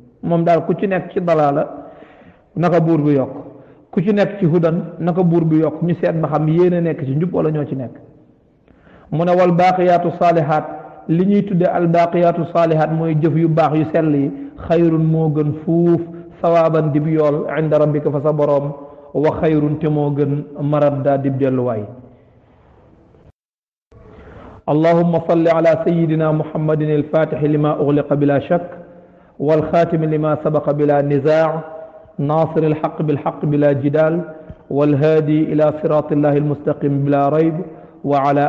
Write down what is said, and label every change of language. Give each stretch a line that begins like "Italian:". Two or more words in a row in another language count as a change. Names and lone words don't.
Wolof: moom daal ku ci nekk ci dalaala naka buur bi yokk ku ci nekk ci hudan naka buur bi yokk ñu seet ba xam yéen a nekk ci njub wala ñoo ci nekk mu ne
Arabic: والباقيات الصالحات
Wolof: li ñuy tudde
Arabic: الباقيات الصالحات
Wolof: mooy jëf yu baax yu sell yi xayrun moo gën fuuf sawaaban dib yool
Arabic: عند ربك
Wolof: fa sa boroom
Arabic: وخير
Wolof: te moo gën maradda dib delluwaay
Arabic: اللهم صل على سيدنا محمد الفاتح لما أغلق بلا شك والخاتم لما سبق بلا نزاع ناصر الحق بالحق بلا جدال والهادي إلى صراط الله المستقيم بلا ريب وعلى